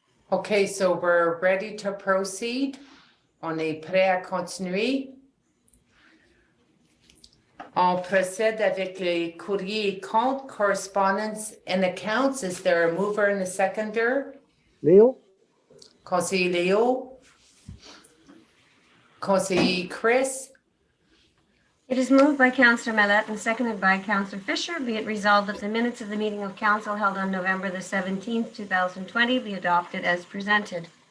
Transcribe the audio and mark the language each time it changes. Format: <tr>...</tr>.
<en>OK, so we're ready to proceed.</en> <fr>On est prêt à continuer. On procède avec les courriers et comptes,</fr> <en>correspondence and accounts. Is there a mover and a seconder? Leo?</en> <fr>Conseiller Léo? Conseiller Chris?</fr> <en>It is moved by Councillor Mallette and seconded by Councillor Fisher. Be it resolved that the minutes of the meeting of council held on November the 17th, 2020 be adopted as presented.</en>